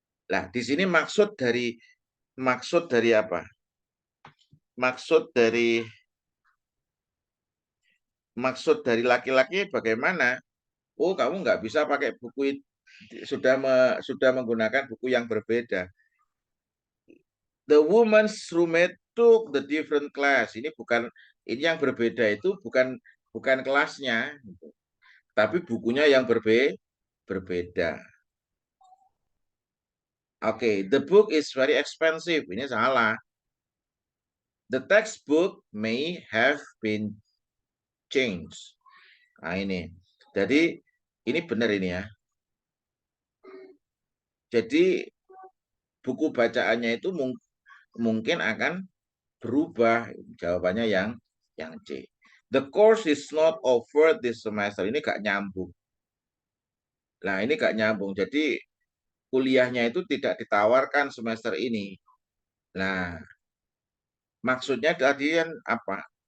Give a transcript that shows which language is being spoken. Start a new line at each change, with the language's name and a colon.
Indonesian: Nah, di sini maksud dari apa? Maksud dari laki-laki bagaimana? Oh, kamu nggak bisa pakai buku itu, sudah menggunakan buku yang berbeda.
English: The woman's roommate took the different class.
Indonesian: Ini yang berbeda itu bukan kelasnya, tapi bukunya yang berbeda.
English: Oke, the book is very expensive.
Indonesian: Ini salah.
English: The textbook may have been changed.
Indonesian: Nah ini. Jadi ini benar ini ya. Jadi buku bacaannya itu mungkin akan berubah. Jawabannya yang C.
English: The course is not offered this semester.
Indonesian: Ini gak nyambung. Nah, ini gak nyambung. Jadi kuliahnya itu tidak ditawarkan semester ini. Nah, maksudnya tadi kan apa?